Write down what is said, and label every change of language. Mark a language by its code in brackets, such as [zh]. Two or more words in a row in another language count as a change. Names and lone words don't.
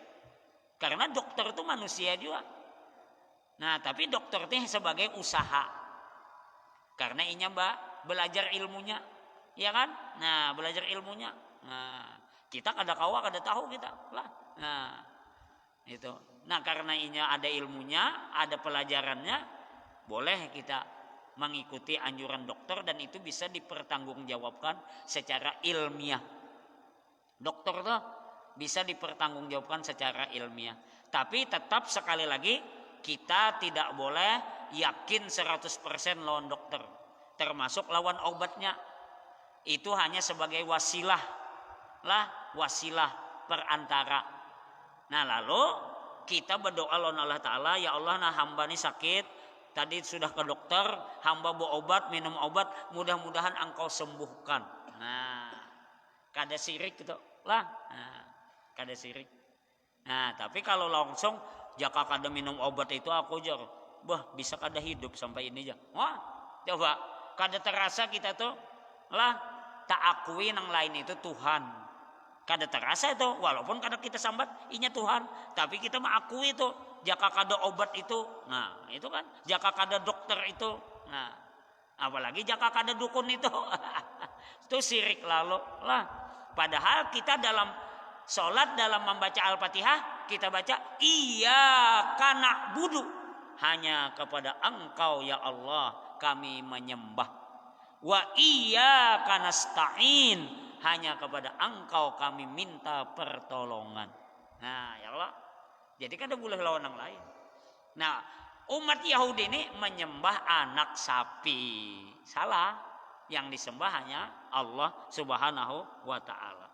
[id] Karena dokter itu manusia juga. Nah, tapi dokter itu sebagai usaha. [bjn] Karena inya belajar ilmunya, ya kan? [id] Nah, belajar ilmunya. [bjn] Nah, kita kada kawa, kada tahu kita lah. [id] Nah, itu. Nah karena ini ada ilmunya, ada pelajarannya, boleh kita mengikuti anjuran dokter dan itu bisa dipertanggungjawabkan secara ilmiah. Dokter tuh bisa dipertanggungjawabkan secara ilmiah. Tapi tetap sekali lagi kita tidak boleh yakin 100% lawan dokter. Termasuk lawan obatnya. Itu hanya sebagai wasilah lah, wasilah perantara. Nah lalu kita berdoa lawan Allah Ta'ala, ya Allah nah hamba ini sakit, tadi sudah ke dokter, hamba bawa obat, minum obat, mudah-mudahan engkau sembuhkan. [bjn] Nah kada sirik gitu lah. Nah, kada sirik. Nah tapi kalau langsung jaka kada minum obat itu aku jor, bisa kada hidup sampai ini aja. Wah coba kada terasa kita tuh lah tak akui yang lain itu Tuhan. Kada terasa itu, walaupun kada kita sambat inya Tuhan, tapi kita mengakui itu jaka kada obat itu. Nah itu kan jaka kada dokter itu. Nah apalagi jaka kada dukun itu. [id] Itu syirik lalu lah. Padahal kita dalam sholat, dalam membaca Al-Fatihah, kita baca [ar] إياك نعبد, [id] hanya kepada engkau ya Allah kami menyembah. [ar] وإياك نستعين, [id] hanya kepada engkau kami minta pertolongan. Nah ya Allah, jadi kan ada boleh lawan yang lain. Nah umat Yahudi ini menyembah anak sapi, salah. Yang disembah hanya Allah [ar] سبحانه وتعالى.